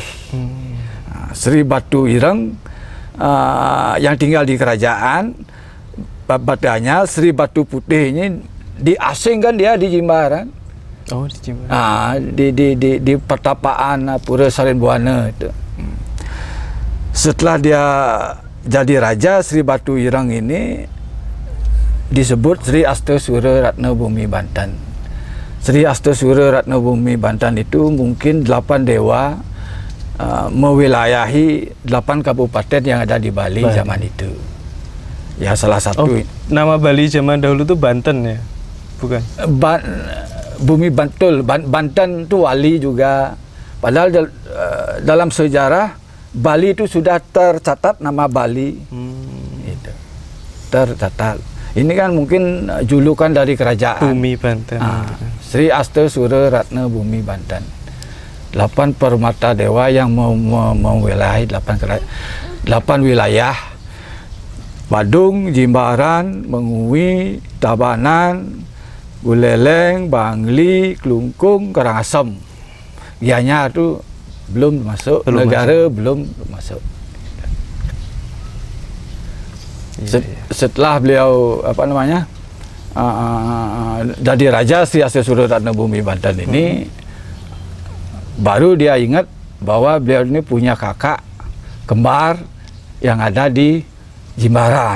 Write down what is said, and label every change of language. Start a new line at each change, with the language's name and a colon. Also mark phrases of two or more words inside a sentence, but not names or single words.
Indonesian: Sri Batu Ireng yang tinggal di kerajaan Batanya, Sri Batu Putih ini diasingkan dia di Jimbaran. Oh, di Jimbaran. Di pertapaan Pura Sarinbuana itu. Setelah dia jadi raja, Sri Batu Ireng ini disebut Sri Astasura Ratna Bumi Banten. Sri Astasura Ratna Bumi Banten itu mungkin 8 dewa mewilayahi 8 kabupaten yang ada di Bali zaman itu. Ya salah satu. Nama Bali zaman dahulu itu Banten ya? Bukan? Bumi Bantul. Banten itu wali juga. Padahal dalam sejarah Bali itu sudah tercatat nama Bali. Itu. Tercatat. Ini kan mungkin julukan dari kerajaan. Bumi Banten. Sri Astasura Ratna Bumi Banten. 8 permata dewa yang mewilayahi 8 wilayah: Badung, Jimbaran, Mengui, Tabanan, Buleleng, Bangli, Klungkung, Karangasem. Gianyar itu belum masuk, belum masuk. Setelah beliau jadi raja Sri Astasura Ratna Bumi Banten ini, baru dia ingat bahwa beliau ini punya kakak kembar yang ada di Jimbaran.